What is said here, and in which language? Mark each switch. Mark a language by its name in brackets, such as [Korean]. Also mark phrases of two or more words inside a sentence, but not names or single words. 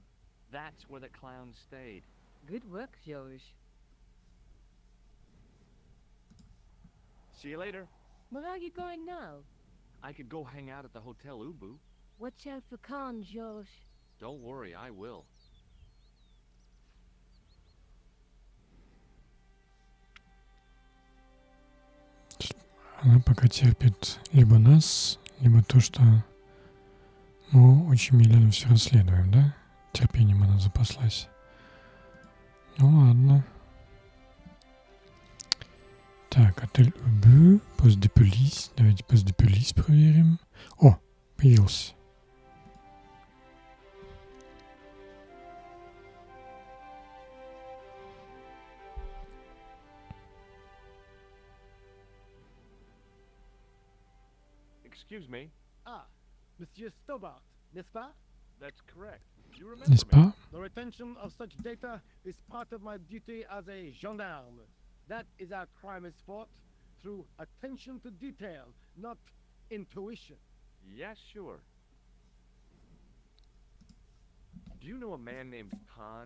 [English] That's where the clown stayed. Good work, George. See you later. Where are you going now? I could go hang out at the Hotel Ubu. Watch out for Khan, George. Don't worry, I will. [Russian] Она пока терпит либо нас, либо то, что мы очень медленно все расследуем, да? Терпением она запаслась. Ну ладно. Так, отель Убу, [French] poste de police. [Russian] Давайте [French] poste de police [Russian] проверим. О, появился. [English] Excuse me. [French] Ah, Monsieur Stobart, n'est-ce pas? [English] That's correct. You remember [French] N'est-ce [English] me? [French] pas? [English] The retention of such data is part of my duty as a gendarme. That is our crime is fought through attention to detail, not intuition. Yeah, sure. Do you know a man named Khan?